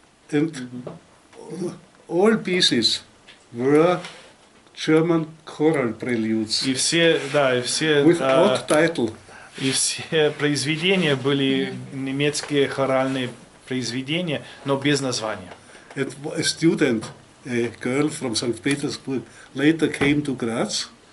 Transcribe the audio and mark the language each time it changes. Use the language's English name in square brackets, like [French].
[English] And all pieces were German choral preludes. [Russian] И все, [English] without title. [Russian] И все произведения были немецкие хоральные произведения, но без названия. [English] And a student, a girl from St. Petersburg, later came to Graz.